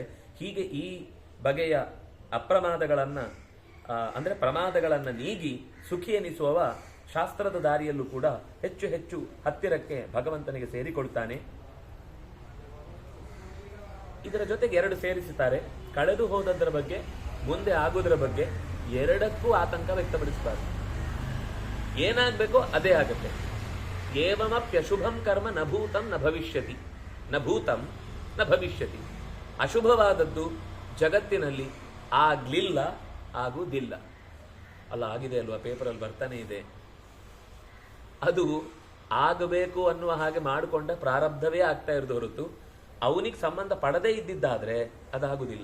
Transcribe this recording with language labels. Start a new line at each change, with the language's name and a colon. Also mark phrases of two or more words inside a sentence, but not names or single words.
Kannada: ಹೀಗೆ ಈ ಬಗೆಯ ಅಪ್ರಮಾದಗಳನ್ನ ಅಂದ್ರೆ ಪ್ರಮಾದಗಳನ್ನ ನೀಗಿ ಸುಖಿ ಎನಿಸುವವ ಶಾಸ್ತ್ರದ ದಾರಿಯಲ್ಲೂ ಕೂಡ ಹೆಚ್ಚು ಹೆಚ್ಚು ಹತ್ತಿರಕ್ಕೆ ಭಗವಂತನಿಗೆ ಸೇರಿಕೊಳ್ತಾನೆ. ಇದರ ಜೊತೆಗೆ 2 ಸೇರಿಸುತ್ತಾರೆ. ಕಳೆದು ಹೋದದ್ರ ಬಗ್ಗೆ, ಮುಂದೆ ಆಗುವುದರ ಬಗ್ಗೆ ಎರಡಕ್ಕೂ ಆತಂಕ ವ್ಯಕ್ತಪಡಿಸಬಾರದು. ಏನಾಗಬೇಕೋ ಅದೇ ಆಗುತ್ತೆ.
Sanskrit: ಏವಮಪ್ಯಶುಭಂ ಕರ್ಮ ನ ಭೂತಂ ನ ಭವಿಷ್ಯತಿ, ನ ಭೂತಂ ನ ಭವಿಷ್ಯತಿ.
Kannada: ಅಶುಭವಾದದ್ದು ಜಗತ್ತಿನಲ್ಲಿ ಆಗ್ಲಿಲ್ಲ, ಆಗುವುದಿಲ್ಲ. ಅಲ್ಲ, ಆಗಿದೆ ಅಲ್ವಾ, ಪೇಪರಲ್ಲಿ ಬರ್ತಾನೆ ಇದೆ. ಅದು ಆಗಬೇಕು ಅನ್ನುವ ಹಾಗೆ ಮಾಡಿಕೊಂಡ ಪ್ರಾರಬ್ಧವೇ ಆಗ್ತಾ ಇರೋದು ಹೊರತು ಅವನಿಗೆ ಸಂಬಂಧ ಪಡದೇ ಇದ್ದಿದ್ದಾದ್ರೆ ಅದಾಗುದಿಲ್ಲ.